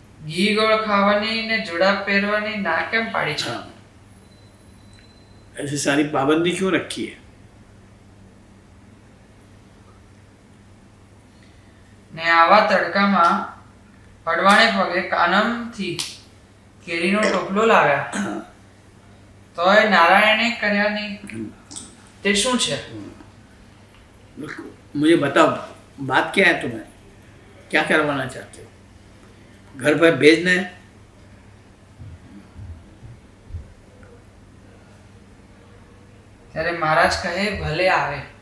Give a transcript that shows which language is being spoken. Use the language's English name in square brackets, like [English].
[Gujarati] ઘી ગોળ ખાવાની ને જોડા પહેરવાની ના કેમ પાડી છે? [Hindi] हाँ, ऐसी सारी पाबंदी क्यों रखी है? [Gujarati] ને આવા તડકામાં અડવાણે પગે કાનમથી કેરીનો ટોપલો લાવ્યા તોય નારાયણે કર્યા નહીં. તે શું છે? [Hindi] मुझे बताओ, बात क्या है तुम्हारी? क्या करवाना चाहते हो? घर पर भेजना है? [Gujarati] ત્યારે મહારાજ કહે ભલે આવે.